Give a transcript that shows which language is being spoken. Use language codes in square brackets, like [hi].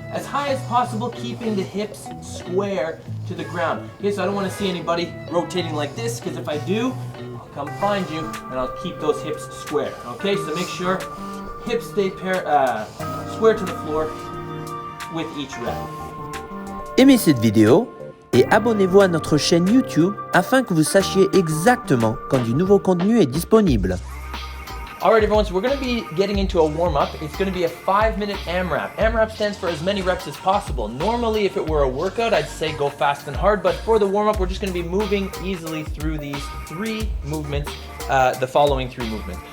[en] As high as possible, keeping the hips square to the ground. Okay, so I don't want to see anybody rotating like this, because if I do, I'll come find you and I'll keep those hips square. Okay, so make sure hips stay square to the floor with each rep. [fr] Aimez cette vidéo et abonnez-vous à notre chaîne YouTube afin que vous sachiez exactement quand du nouveau contenu est disponible. [en] Alright everyone, so we're going to be getting into a warm-up. It's going to be a 5-minute AMRAP. AMRAP stands for as many reps as possible. Normally if it were a workout, I'd say go fast and hard, but for the warm-up, we're just going to be moving easily through these 3 movements, the following 3 movements.